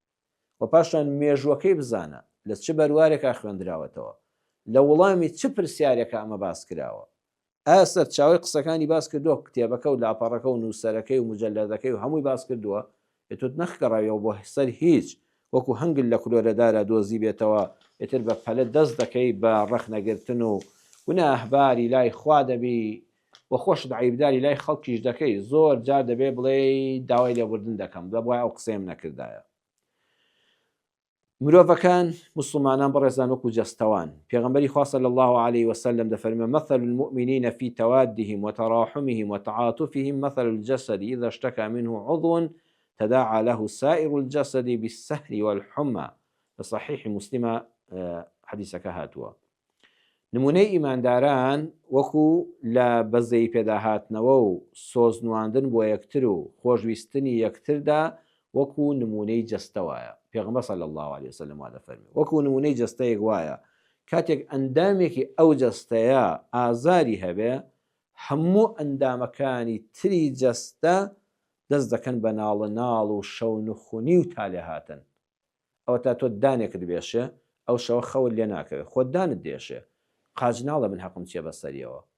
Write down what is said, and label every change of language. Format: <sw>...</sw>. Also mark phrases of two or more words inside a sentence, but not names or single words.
<ckb>و پاشان مێژوەکەی بزانە لە چ بەروارێکا خوێندراوەتەوە لە وەڵامی چ پرسیارێکە ئەمە باس کراوە ئایا سەرچاوی قسەکانی باس کردووە کتێبەکە و لاپەڕەکە و نووسەرەکەی و مجەلەدەکەی و هەمووی باس کردووە ئێتۆت نەخگەڕاویەوە بۆ سەر هیچ وەکو هەنگل لە کلۆرەدارە دۆزی بێتەوە ئێتر بە پەلە دەست دەکەی بە ڕەخنەگرتن و گوناهباری لای خوا دەبی وە خۆشت عیبداری لای خەڵکیش دەکەی زۆر جار دەبێ بڵێ داوای لێبوردن دەکەم دەبوای ئەو قسەیم نەکردایە مرۆڤەکان مسلمانان بەڕێزان وەکو جەستەوان پێغەمبەری خوا</ckb> <ar>صلی الله عليه وسلم دەفەرمێ مثل المؤمنين في توادهم وتراحمهم وتعاطفهم مثل الجسد إذا اشتكى منه عضو تداعى له سائر الجسد بالسهر والحمى لصحيح مسلم</ar> <ckb>حديثك هاتوا نمونەی ئیمانداران وەکو لە بەزەی پێداهاتنەوە و سۆزنواندن بۆ یەکتر و خۆشویستنی یەکتردا وەکو نمونەی جەستەوایە پێغەمبەر</ckb> <ar>صلی الله عليه وسلم</ar> <ckb>وا دەفەرمێ وەکو نمونەی جەستەیەک وایە کاتێک ئەندامێکی ئەو جەستەیە ئازاری هەبێ هەموو ئەندامەکانی تری جەستە دەست دەکەن بە ناڵە ناڵ و شەون و خونی و تالێ هاتن ئەوە تا تۆ دانێکت بێشێ ئەو شەوە خەوت لێ ناکەوێت خۆت دانت دێشێ قاجناڵە من حەقم چیە بەسەریەوە</ckb>